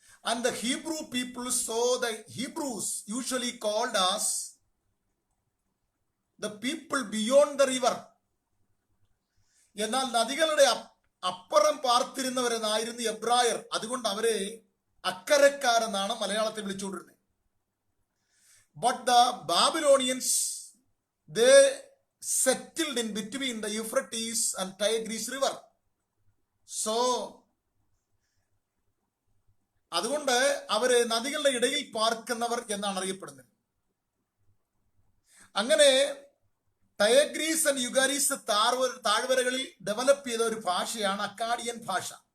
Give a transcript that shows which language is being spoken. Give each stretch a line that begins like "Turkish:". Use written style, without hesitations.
English: And the Hebrew people, so the Hebrews usually called as the people beyond the river.
Malayalam: എന്നാൽ നദികളുടെ അപ്പുറം പാർത്തിരുന്നവരെന്നായിരുന്നു എബ്രായർ. അതുകൊണ്ട് അവരെ അക്കരക്കാരെന്നാണ് മലയാളത്തിൽ വിളിച്ചുകൊണ്ടിരുന്നത്.
English: But the Babylonians, they settled in between the Euphrates and Tigris river.
Malayalam: So അതുകൊണ്ട് അവര് നദികളുടെ ഇടയിൽ പാർക്കുന്നവർ എന്നാണ് അറിയപ്പെടുന്നത്. അങ്ങനെ ടൈഗ്രീസ് ആൻഡ് യുഗാരീസ് താഴ്വരകളിൽ ഡെവലപ്പ് ചെയ്ത ഒരു ഭാഷയാണ് അക്കാഡിയൻ ഭാഷ.